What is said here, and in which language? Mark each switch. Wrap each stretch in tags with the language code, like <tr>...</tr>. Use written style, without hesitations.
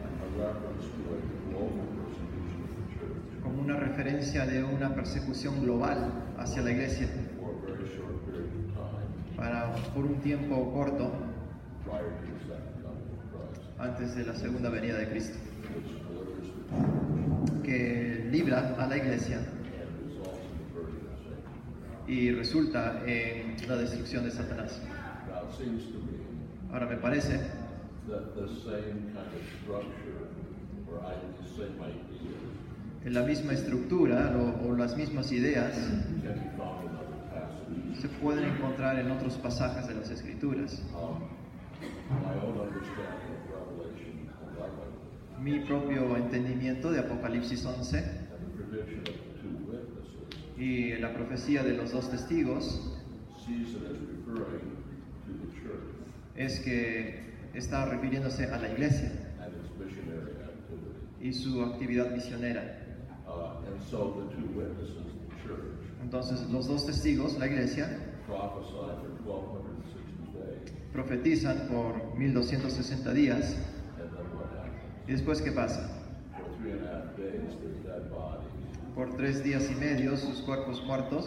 <en>a reference to a global persecution of the church</en> <es>como una referencia de una persecución global hacia la iglesia</es> <en>for a very short period of time</en> <es>por un tiempo corto</es> <en>prior to the second coming of Christ,</en> <es>antes de la segunda venida de Cristo,</es> <en>which delivers the church</en> <es>que libra a la iglesia</es> <en>and results in the burden of Satan.</en> <es>y resulta en la destrucción de Satanás.</es> <en>Now, it seems to me</en> <es>Ahora me parece</es> <en>that the same kind of structure or the same ideas</en> <es>que la misma estructura o las mismas ideas</es> <en>can be found in other passages.</en> <es>se pueden encontrar en otros pasajes de las Escrituras.</es> <en>My own understanding of Revelation 11</en> <es>Mi propio entendimiento de Apocalipsis 11</es> <en>and the prediction of the two witnesses</en> <es>y la profecía de los 2 testigos</es> <en>sees it as referring to the church</en> <es>es que está refiriéndose a la iglesia</es> <en>and its missionary activity.</en> <es>y su actividad misionera.</es> <en>And so the two witnesses, the church,</en> <es>Entonces los 2 testigos, la iglesia,</es> <en>prophesy for 1,260 days.</en> <es>profetizan por 1260 días.</es> <en>And then what happens?</en> <es>¿Y después qué pasa?</es> <en>For 3.5 days, their dead bodies,</en> <es>Por 3 días y medio sus cuerpos muertos,</es>